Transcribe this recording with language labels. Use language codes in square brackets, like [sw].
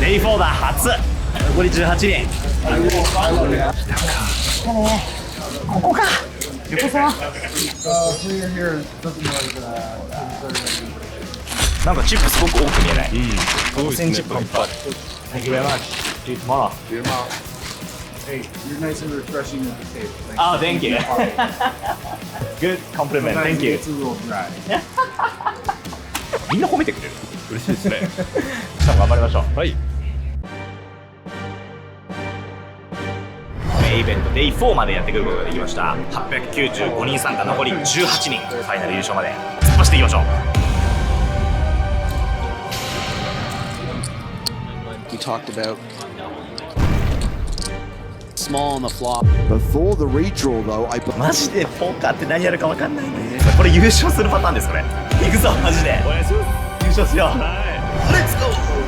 [ja] デイ4だ初。残り18人。ここか。横さ。なんかチップすごく多く見えない。 5000チップがいっぱい。 [en] Thank you very much. See you tomorrow. Hey, you're nice and refreshing at the table. Oh, thank you. Good compliment. Thank you. It's a little dry. [ja] みんな褒めてくれる。嬉しいですね。明日も頑張りましょう。はい。メインイベント Day4 までやってくることができました。895人参加、残り18人、ファイナル優勝まで突っ走っていきましょう。 [en] We talked about small on the flop. Before the redraw, though, I [ja] マジでポーカーって何やるか分かんないね。これ優勝するパターンです。これ行くぞマジで。優勝しよう。レッツゴー。